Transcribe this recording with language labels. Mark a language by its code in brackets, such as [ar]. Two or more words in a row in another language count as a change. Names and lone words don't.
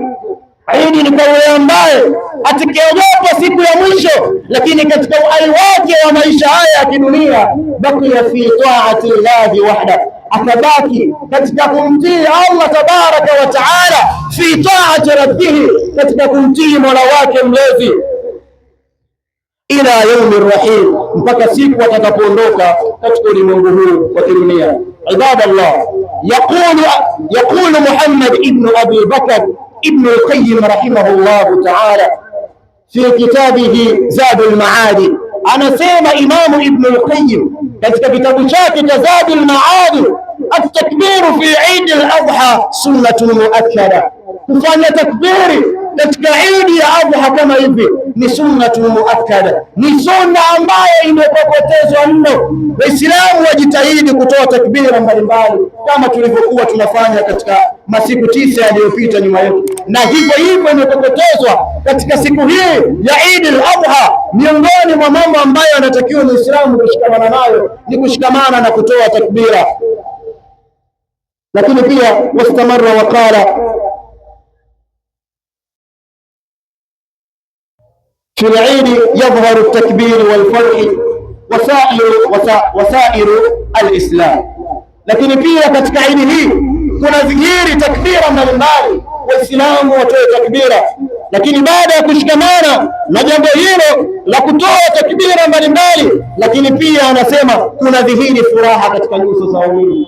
[sw] Idi ni kwa yule ambaye atakayeogopa siku ya mwisho, lakini katika uhai wake wa maisha haya ya kidunia, [ar] بقي في طاعة الله وحده, [sw] akabaki katika kumtii Allah [ar] تبارك وتعالى, في طاعة ربه, [sw] katika kumtii Mola wake mlezi. [ar] إلى يوم رحيم, [sw] mpaka siku atakapoondoka katika ulimwengu huu wa dunia. [ar] عباد الله يقول محمد بن أبي بكر ابن القيم رحمه الله تعالى في كتابه زاد المعاد, [sw] anasema Imamu Ibn al-Qayyim katika kitabu chake cha Zadul Maadi, [ar] التكبير في عيد الأضحى سنة مؤكدة, [sw] kufanya takbiri katika Eid ya Adha kama hivi ni [ar] سنة مؤكدة, [sw] ni sunna ambayo imepokotezwa mno. Waislamu wajitahidi kutoa takbira mbalimbali kama tulivyokuwa tunafanya katika masiku 9 yaliyopita nyuma yetu, na hivyo hivyo imepokotezwa katika siku hii ya Eid al-Adha. Miongoni mwa mambo ambayo anatakiwa Muislamu kushikamana nayo ni kushikamana na kutoa takbira. Lakini pia [ar] واستمر وقال في العيد يظهر التكبير والفرح وسائر الإسلام. [sw] lakini pia katika Eid hii kuna dhihiri takbira mbalimbali, waislamu watoe takbira. Lakini baada ya kushikamana na jambo hilo la kutoa takbira mbalimbali, lakini pia anasema kuna dhihiri furaha katika nyuso za waumini.